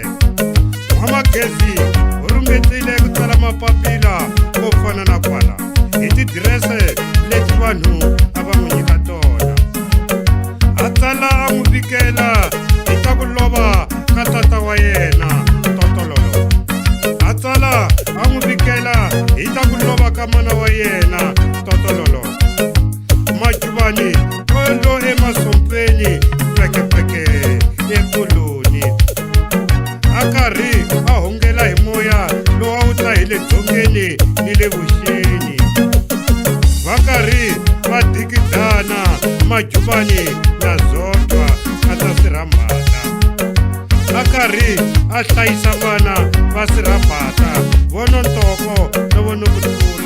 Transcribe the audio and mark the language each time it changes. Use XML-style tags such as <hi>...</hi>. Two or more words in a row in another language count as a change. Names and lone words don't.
<ts>N'wamagezi u ringetile ku tsala mapapila mo fana na kwala hi tidirese leti vanhu a va n'wi nyika tona. A tsala a n'wi vikela hi ta ku lova ka tata wa yena Totololo. A tsala a n'wi vikela hi ta ku lova ka mana wa yena Totololo. Majubani u lo emasompeni pekepeke ekoloni, a karhi a hongela hi moya lowu a wu ta hi le dzongeni ni le vuxeni. Va karhi va dikidana Majubani na Zodwa a ta Sirambata a karhi a hlayisa vana va Sirambata vo Nontoko na vo Nokuthula.</ts>